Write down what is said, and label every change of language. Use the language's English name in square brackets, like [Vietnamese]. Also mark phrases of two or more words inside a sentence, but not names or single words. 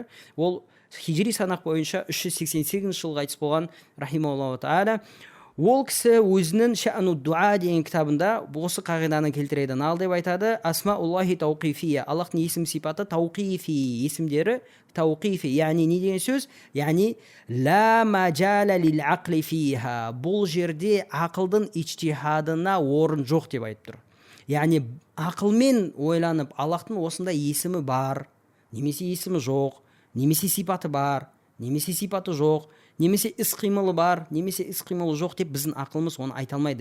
[Kazakh] Ол хижри санақ бойынша 388 жылға қайтыс болған [Arabic] رحمه الله تعالى. [Kazakh] Ол кісі өзінің Ша'ну дуа деген кітабында осы қағиданы келтіреді. Нал деп айтады: [Arabic] أسماء الله توقيفية. [Kazakh] Аллахтың есім сипаты тауқифи, есімдері тауқифи. Яғни не деген сөз? [Arabic] Яғни لا مجال للعقل فيها. [Kazakh] Бұл жерде ақылдың ичтихадына орын жоқ деп айтып тұр. Яғни ақылмен ойланып, Аллахтың осында есімі бар, немесе есімі жоқ, немесе сипаты бар, немесе сипаты жоқ, немесе іс-қимылы бар, немесе іс-қимылы жоқ деп біздің ақылымыз оны айта алмайды.